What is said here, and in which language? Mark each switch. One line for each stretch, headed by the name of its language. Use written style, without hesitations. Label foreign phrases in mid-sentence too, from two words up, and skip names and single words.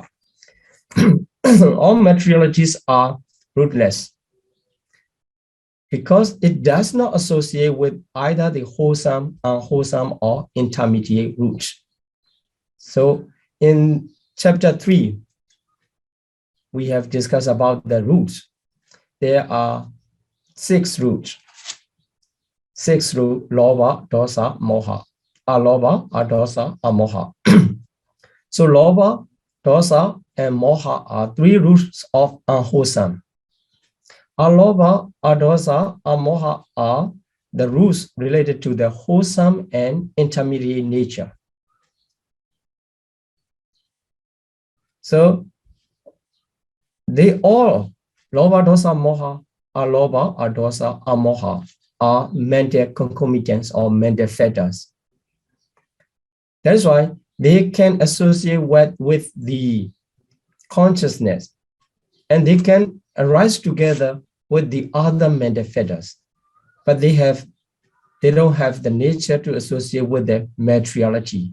English: All materialities are rootless because it does not associate with either the wholesome, unwholesome, or intermediate roots. So in chapter 3, we have discussed about the roots. There are 6 roots. 6 roots:
Pali: lobha, dosa, moha. Alobha, adosa, amoha.
English: So lobha, dosa, and moha are 3 roots of unwholesome.
Pali: Aloba, adosa, amoha
English: are the roots related to the wholesome and intermediate nature. So they all, loba,
Pali: dosa, moha, aloba, adosa, amoha,
English: are mental concomitants or mental fetters. That is why they can associate with the consciousness, and they can arise together with the other mental fetters, but they don't have the nature to associate with the materiality.